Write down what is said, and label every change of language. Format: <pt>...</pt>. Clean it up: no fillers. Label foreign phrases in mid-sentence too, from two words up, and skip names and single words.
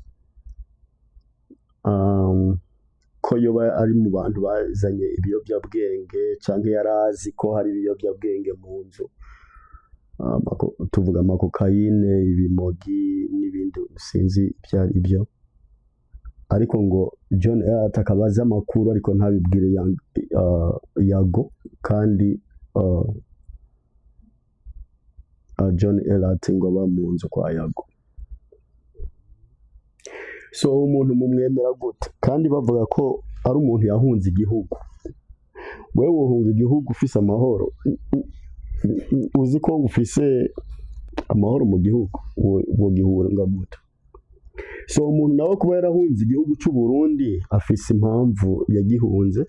<rn>ko yoba ari mu bantu bazanye ibiyobyabwenge cyangwa yarazi ko hari ibiyobyabwenge mu nzu, tuvuga amakokayine, ibimogi n'ibindi sinzi byari ibyo, ariko ngo John Elat akabaza amakuru ariko ntabibwire Yago, kandi John Elat ngo aba mu nzu kwa Yago. So umuntu mumwemera gute kandi bavuga ko ari umuntu yahunze igihugu? Wewe uhunga igihugu ufise amahoro, uzi ko ufise amahoro mu gihugu, wo gihunga gute? So umuntu nawe kuba yarahunze igihugu cy'u Burundi afise impamvu yagihunze.</rn>